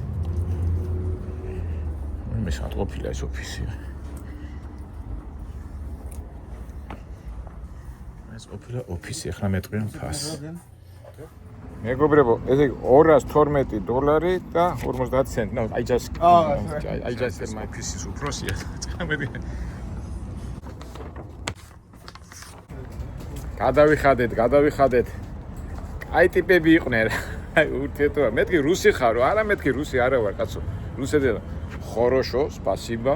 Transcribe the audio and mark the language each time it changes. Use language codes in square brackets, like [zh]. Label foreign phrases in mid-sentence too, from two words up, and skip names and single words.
[ka] მე სად ყოფილა ეს ოფისი? ეს ყოფილა ოფისი, ახლა მეტყვიან ფასს. მეგობრებო, ესე $212 და 50 ცენტი. [en] No, I just said my office is უпроსია. [ka] გადავიხადეთ. აი ტიპები იყვნენ. აი ურთიერთობა. მეთქი რუსი ხარო? არა, მეთქი რუსი არა ვარ, კაცო. რუსები [ru] хорошо, спасибо.